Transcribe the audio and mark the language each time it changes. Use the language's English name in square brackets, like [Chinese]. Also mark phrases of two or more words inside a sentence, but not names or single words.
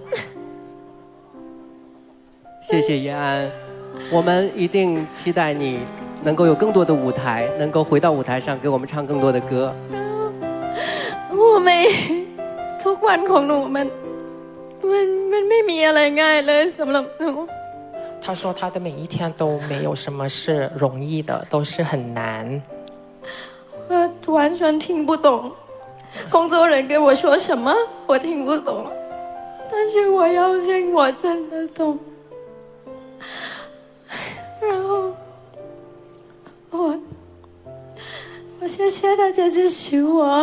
[Chinese] 谢谢叶安，我们一定期待你能够有更多的舞台，能够回到舞台上给我们唱更多的歌。 [Thai] 我ไม่ทุกวันของหนูมันไม่มีอะไรง่ายเลยสำหรับหนู。 [Chinese] 他说他的每一天都没有什么是容易的，都是很难。我完全听不懂工作人员跟我说什么，我听不懂，但是我要信我真的懂。然后我谢谢大家支持我。